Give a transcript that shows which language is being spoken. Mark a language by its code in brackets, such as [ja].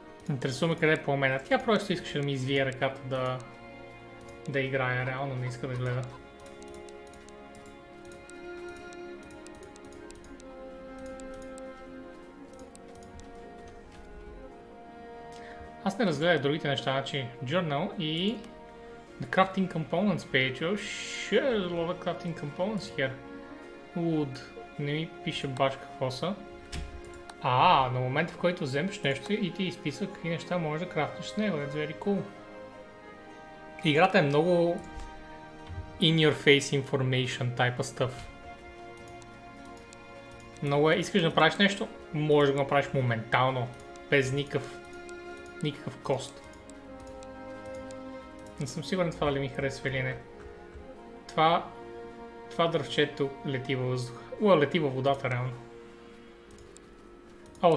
[bg] Интересува ме къде е по-мена. Тя просто искаше да ми извие ръката да играя, реално не иска да гледа. Аз не разгледах другите неща, значи Journal и The Crafting Components page. [en] Oh shit, there's a lot of crafting components here. [bg] Wood. Не ми пише баш какво са. На момента, в който вземеш нещо и ти изписва какви неща можеш да крафтиш с него. [en] That's very cool. [bg] Играта е много [en] in your face information type of stuff. [bg] Много искаш да направиш нещо, можеш да го направиш моментално, без никакъв кост. Не съм сигурен това дали ми харесва или не. Това дръвчето лети във въздуха. Лети във водата реално.